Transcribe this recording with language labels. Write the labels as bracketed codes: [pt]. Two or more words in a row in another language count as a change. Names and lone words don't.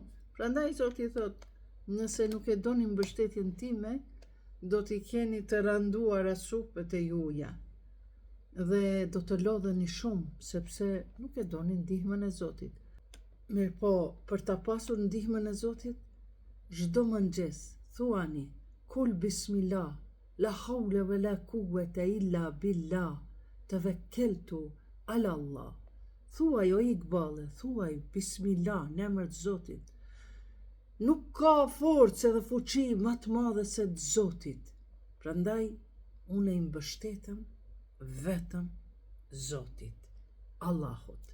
[sq] Prandaj Zoti thot, nëse nuk e doni mbështetjen time, do t'i keni të randuara supet e juaja dhe do të lodheni shumë, sepse nuk e doni ndihmën e Zotit. Mirë po, për ta pasur ndihmën e Zotit, çdo mëngjes thuani, [ar] قل بسم الله، لا حول ولا قوة إلا بالله، توكلت على الله. [sq] Thuaj o Iqballe, thuaj bismillah në emër të Zotit. Nuk ka forcë dhe fuqi më të madhe se të Zotit. Prandaj unë i mbështetem vetëm Zotit, Allahut.